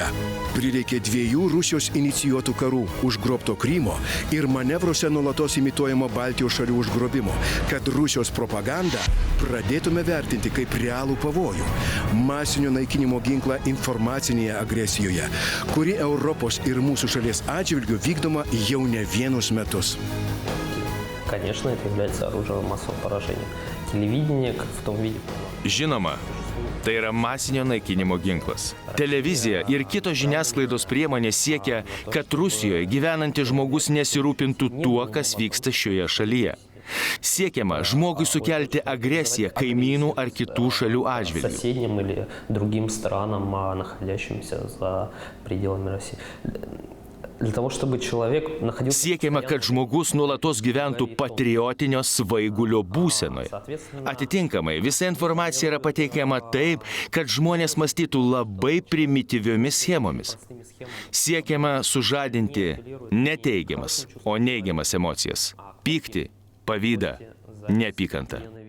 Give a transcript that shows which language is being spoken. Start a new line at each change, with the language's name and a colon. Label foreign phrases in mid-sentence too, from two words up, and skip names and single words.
Lithuanian: Prireikė 2 Rusijos inicijuotų karų, užgrobto Krymo ir manevruose nuolatos imituojamo Baltijos šalių užgrobimo, kad Rusijos propagandą pradėtume vertinti kaip realų pavojų, masinio naikinimo ginklą informacinėje agresijoje, kuri Europos ir mūsų šalies atžvilgiu vykdoma jau ne vienus metus.
Russian: Конечно, это является оружием массового поражения. Телевидение в том виде.
Lithuanian: Žinoma, tai yra masinio naikinimo ginklas. Televizija ir kitos žiniasklaidos priemonės siekia, kad Rusijoje gyvenantis žmogus nesirūpintų tuo, kas vyksta šioje šalyje. Siekiama žmogui sukelti agresiją kaimynų ar kitų šalių atžvilgiu.
Russian: Соседним или другим странам, находящимся за пределами России.
Lithuanian: Siekiama, kad žmogus nuolatos gyventų patriotinio svaigulio būsenoje. Atitinkamai, visa informacija yra pateikiama taip, kad žmonės mąstytų labai primityviomis schemomis. Siekiama sužadinti ne teigiamas, o neigiamas emocijas – pyktį, pavydą, neapykanta.